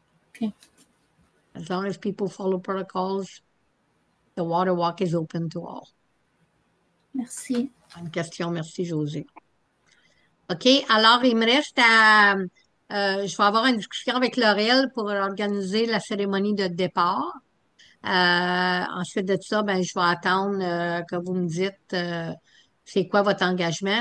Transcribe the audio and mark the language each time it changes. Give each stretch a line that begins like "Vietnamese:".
English: Okay. As long as people follow protocols, the water walk is open to all.
French: Merci. Bonne question, merci José. OK, alors il me reste je vais avoir une discussion avec Laurel pour organiser la cérémonie de départ. Ensuite de ça, ben, je vais attendre que vous me dites c'est quoi votre engagement.